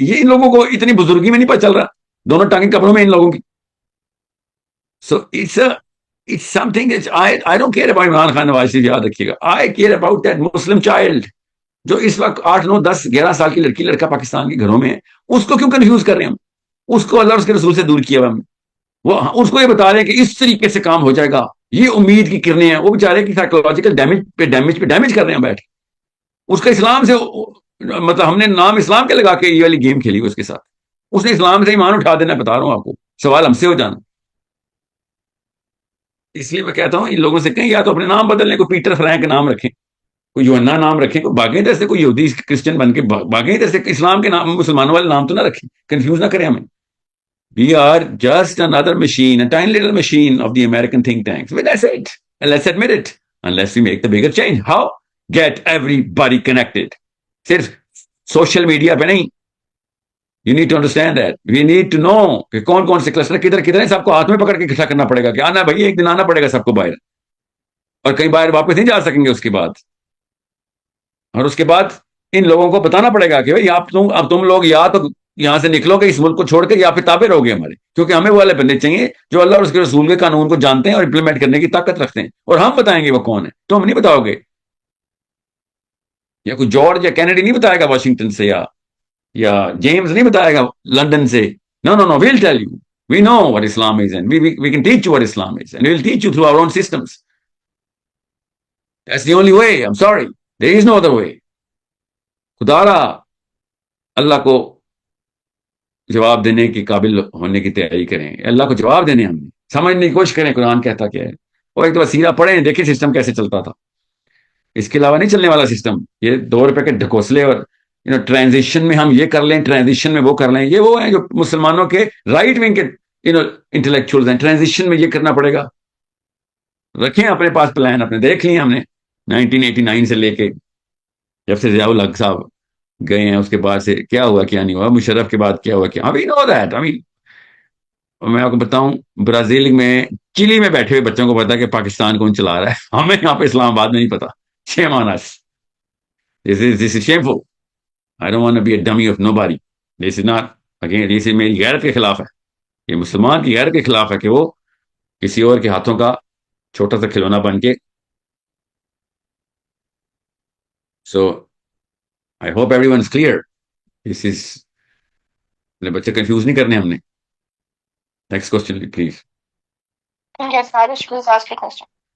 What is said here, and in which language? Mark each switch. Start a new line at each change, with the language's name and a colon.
Urdu: یہ ان لوگوں کو اتنی بزرگی میں نہیں پتا چل رہا, دونوں ٹانگیں کپڑوں میں ان لوگوں کی.
English: So it's something that I don't care about Imran Khan Nawaz Sharif,
Urdu: یاد رکھیے گا.
English: I care about that Muslim child
Urdu: جو اس وقت 8, 9, 10, 11 سال کی لڑکی لڑکا پاکستان کے گھروں میں ہے. اس کو کیوں کنفیوز کر رہے ہیں ہم؟ اس کو اللہ اور اس کے رسول سے دور کیا ہوا ہم. وہ اس کو یہ بتا رہے ہیں کہ اس طریقے سے کام ہو جائے گا, یہ امید کی کرنیں ہیں. وہ بیچارے کی سائیکولوجیکل ڈیمیج کر رہے ہیں بیٹھ. اس کا اسلام سے مطلب ہم نے نام اسلام کے لگا کے یہ والی گیم کھیلی اس کے ساتھ. اس نے اسلام سے ایمان اٹھا دینا, بتا رہا ہوں آپ کو. سوال ہم سے ہو جانا. اس لیے میں کہتا ہوں ان لوگوں سے کہیں یا تو اپنے نام بدل لیں, کوئی پیٹر فرینک نام رکھیں, کوئی یوحنا نام رکھیں, کوئی باغیں طرح سے کوئی یہودی کرسچن بن کے باغیں طرح سے اسلام کے نام مسلمانوں والے نام تو نہ رکھیں, کنفیوز نہ کریں ہمیں.
English: We are just another machine, a tiny little machine of the American think tanks. Well, that's it. And let's admit it. Unless we make the bigger change. How? Get everybody connected.
Urdu: صرف social media پہ نہیں.
English: You need to understand that. We need to know
Urdu: کہ کون کون سے cluster کدھر ہیں. سب کو ہاتھ میں پکڑ کے اکٹھا کرنا پڑے گا کہ آنا بھائی, ایک دن آنا پڑے گا سب کو باہر, اور کئی باہر واپس نہیں جا سکیں گے اس کے بعد. اور اس کے بعد ان لوگوں کو بتانا پڑے گا کہ بھائی اب تم لوگ یا تو یہاں سے نکلو گے اس ملک کو چھوڑ کے, یا پھر تابع رہو گے ہمارے. کیونکہ ہمیں وہ والے بندے چاہیے جو اللہ اور اس کے رسول کے قانون کو جانتے ہیں اور امپلیمنٹ کرنے کی طاقت رکھتے ہیں. اور ہم بتائیں گے وہ کون ہے, تو ہم نہیں بتاؤ گے. یا کوئی جارج یا کینیڈی نہیں بتائے گا واشنگٹن سے, یا جیمز نہیں بتائے گا لندن سے.
English: No, we'll tell you. We know what Islam is, and we can teach you what Islam is, and we'll teach you through our own systems. That's the only way. I'm sorry. There is no other way.
Urdu: خدا را اللہ کو جواب دینے کے قابل ہونے کی تیاری کریں. اللہ کو جواب دینے ہم سمجھنے کی کوشش کریں قرآن کہتا کیا ہے. اور ایک دفعہ سیرہ پڑھیں, دیکھیں سسٹم کیسے چلتا تھا. اس کے علاوہ نہیں چلنے والا سسٹم. یہ 2 روپے کے ڈھکوسلے اور ٹرانزیشن میں ہم یہ کر لیں, ٹرانزیشن میں وہ کر لیں. یہ وہ ہیں جو مسلمانوں کے رائٹ ونگ کے انٹلیکچوئلز ہیں. ٹرانزیشن میں یہ کرنا پڑے گا. رکھیں اپنے پاس پلان, اپنے دیکھ لیے ہم نے 1989 سے لے کے جب سے ضیاء الحق صاحب گئے ہیں, اس کے بعد سے کیا ہوا کیا نہیں ہوا, مشرف کے بعد کیا ہوا کیا. ابھی نو دیٹ. میں آپ کو بتاؤں, برازیل میں چلی میں بیٹھے ہوئے بچوں کو پتا کہ پاکستان کون چلا رہا ہے. ہمیں یہاں پہ اسلام آباد میں نہیں پتا.
English: Shame on us. This is shameful. I don't want to be a dummy of nobody. This is not, again, this is
Urdu: میری غیرت کے خلاف ہے. یہ مسلمان کی غیرت کے خلاف ہے کہ وہ کسی اور کے ہاتھوں کا چھوٹا سا کھلونا بن کے.
English: So I hope everyone is clear. This is
Urdu: بچے کنفیوز نہیں کرنے ہم نے.
English: Next question please. Yes, Harish, please ask your question.